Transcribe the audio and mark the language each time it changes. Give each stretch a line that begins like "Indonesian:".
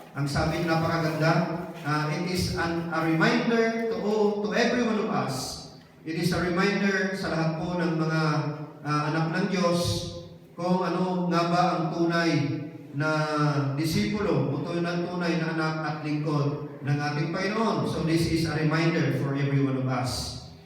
Filipino: Ang sabi napakaganda,
English: it is a reminder to every one of us. It is a reminder
Filipino: sa lahat po ng mga anak ng Diyos kung ano nga ba ang tunay na disipulo o tunay na anak at lingkod ng ating Panginoon.
English: So this is a reminder for every one of us.